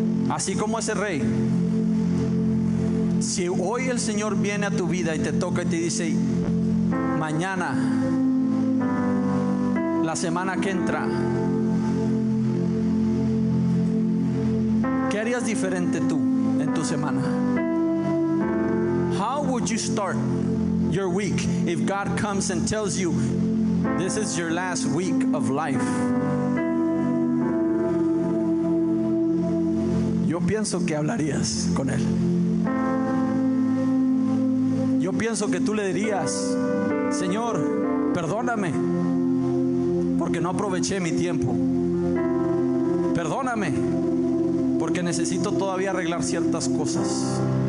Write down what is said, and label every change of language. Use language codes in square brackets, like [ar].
[es] Así como ese rey, si hoy el Señor viene a tu vida y te toca y te dice: mañana, la semana que entra, ¿qué harías diferente tú en tu semana? [en] How would you start your week if God comes and tells you this is your last week of life? [es] Yo pienso que hablarías con Él. Yo pienso que tú le dirías: Señor, perdóname porque no aproveché mi tiempo. Perdóname porque necesito todavía arreglar ciertas cosas.